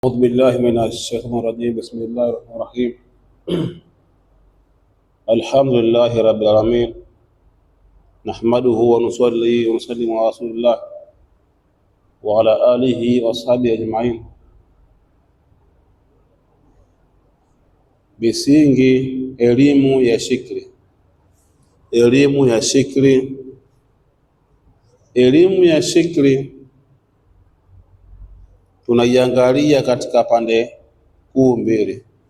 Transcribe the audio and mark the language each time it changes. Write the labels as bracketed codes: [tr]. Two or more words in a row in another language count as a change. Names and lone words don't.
[ar] أعوذ بالله من الشيطان الرجيم. بسم الله الرحمن الرحيم. الحمد لله رب العالمين، نحمده ونصلي ونسلم على رسول الله وعلى آله وأصحابه أجمعين. [sw] Misingi elimu ya shikri. Elimu ya shikri. Elimu ya shikri tunaiangalia katika pande kuu mbili.